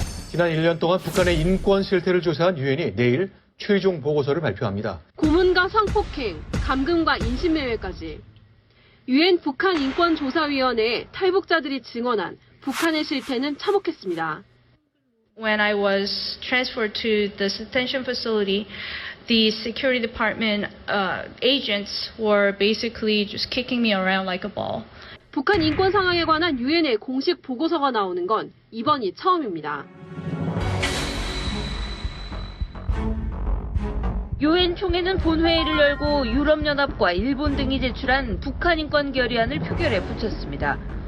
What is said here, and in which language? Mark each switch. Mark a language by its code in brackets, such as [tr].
[ko] 지난 1년 동안 북한의 인권 실태를 조사한 유엔이 내일 최종 보고서를 발표합니다. 고문과 성폭행, 감금과 인신매매까지. 유엔 북한 인권조사위원회에 탈북자들이 증언한 북한의 실태는 참혹했습니다. [en] When I was transferred to the detention facility, the Security Department agents were basically just kicking me around like a ball. [ko] 북한 인권 상황에 관한 유엔의 공식 보고서가 나오는 건 이번이 처음입니다. 유엔 총회는 본회의를 열고 유럽연합과 일본 등이 제출한 북한 인권 결의안을 표결에 붙였습니다.